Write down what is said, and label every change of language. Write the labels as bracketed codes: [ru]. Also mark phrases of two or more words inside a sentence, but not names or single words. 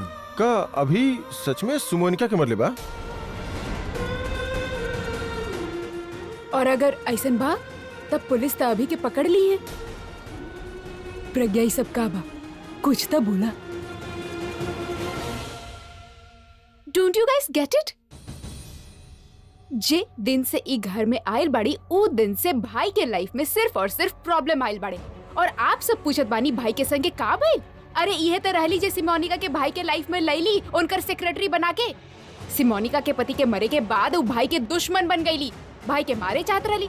[bho] का अभी सच में सुमोनिका के मरले बा? और अगर ऐसन बा तब पुलिस तो अभी के पकड़ ली है। प्रज्ञा ये सब का बा, कुछ तो बोला। [en] don't you guys get it? [bho] जे दिन से ई घर में आयल बाड़ी ऊ दिन से भाई के लाइफ में सिर्फ और सिर्फ प्रॉब्लम आयल बाड़े। और आप सब पूछत बानी भाई के संगे का भइल? अरे यह तो रहली जे सिमोनिका के भाई के लाइफ में लैली उनकर सेक्रेटरी बना के। सिमोनिका के पति के मरे के बाद वो भाई के दुश्मन बन गईली, भाई के मारे चाहत रहली।